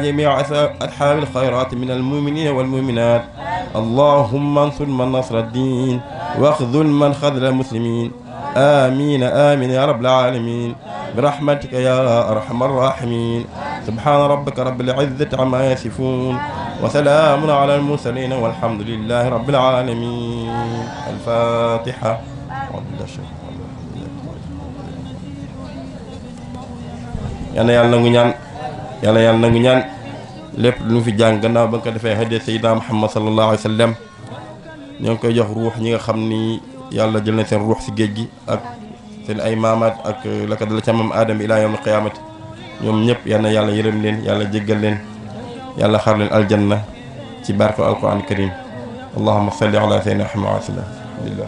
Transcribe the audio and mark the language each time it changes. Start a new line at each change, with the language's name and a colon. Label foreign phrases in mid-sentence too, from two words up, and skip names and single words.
Arabic: جميع أصحاب الخيرات من المؤمنين والمؤمنات اللهم انصر من نصر الدين واخذل من خذل المسلمين آمين آمين يا رب العالمين برحمتك يا أرحم الراحمين سبحان ربك رب العزة عما يصفون وسلام على المرسلين والحمد لله رب العالمين الفاتحة
Wolof: yàlla yàlla nangu ñaan yàlla yàlla nangu ñaan lépp lu fi jàng gannaaw ba nga ko defee hadiya Sayyidina Muhammad
Arabic: صلى الله عليه وسلم
Wolof: ñoo ngi koy jox ruux ñi nga xam ni yàlla jël na seen ruux si géej gi ak seen ay maamaat ak la ko dala ca maam Aadama
Arabic: إلى يوم القيامة
Wolof: ñoom ñëpp yal na yàlla yërëm leen yàlla jéggal leen yàlla xar leen aljanna ci barke
Arabic: القرآن الكريم اللهم صل على سيدنا محمد وسلم الحمد لله